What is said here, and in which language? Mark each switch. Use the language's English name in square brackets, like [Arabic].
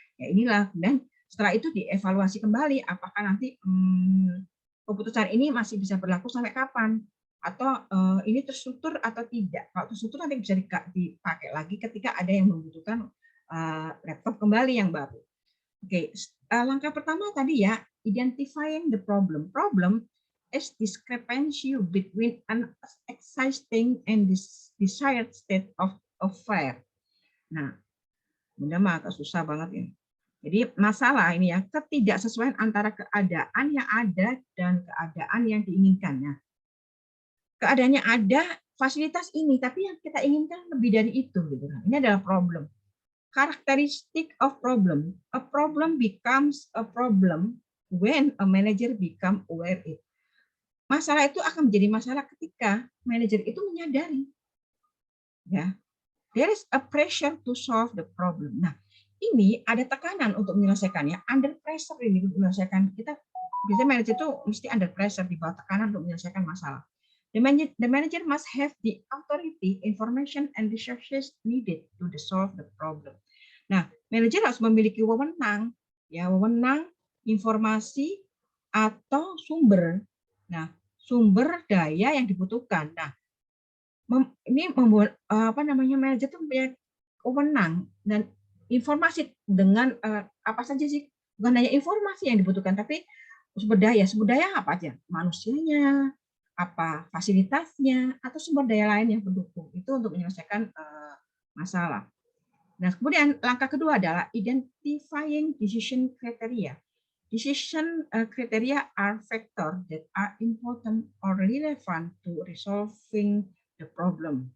[Indonesian] Ya inilah, kemudian setelah itu dievaluasi kembali apakah nanti keputusan ini masih bisa berlaku sampai kapan, atau ini terstruktur atau tidak. Kalau terstruktur nanti bisa dipakai lagi ketika ada yang membutuhkan laptop kembali yang baru. Oke, langkah pertama tadi ya, [English] identifying the problem. Problem is discrepancy between an existing and desired state of affair. [Indonesian] Nah, Bunda mah agak susah banget ya. Jadi masalah ini ya, ketidaksesuaian antara keadaan yang ada dan keadaan yang diinginkan. Nah, keadaannya ada fasilitas ini, tapi yang kita inginkan lebih dari itu. Gitu. Ini adalah problem. [English] Characteristic of problem. A problem becomes a problem when a manager become aware it. [Indonesian] Masalah itu akan menjadi masalah ketika manajer itu menyadari. [English] Ya, there is a pressure to solve the problem. [Indonesian] Nah, ini ada tekanan untuk menyelesaikannya. Under pressure ini untuk menyelesaikan. Kita biasanya manajer itu mesti under pressure, di bawah tekanan untuk menyelesaikan masalah. [English] The manager must have the authority, information, and resources needed to solve the problem. [Indonesian] Nah, manajer harus memiliki wewenang, ya, wewenang, informasi atau sumber. Nah, sumber daya yang dibutuhkan. Nah, ini membuat manajer itu punya wewenang dan informasi dengan apa saja sih? Bukan hanya informasi yang dibutuhkan, tapi sumber daya. Sumber daya apa aja? Manusianya, apa fasilitasnya, atau sumber daya lain yang pendukung. Itu untuk menyelesaikan masalah. Nah, kemudian langkah kedua adalah [English] identifying decision criteria. Decision criteria are factors that are important or relevant to resolving the problem.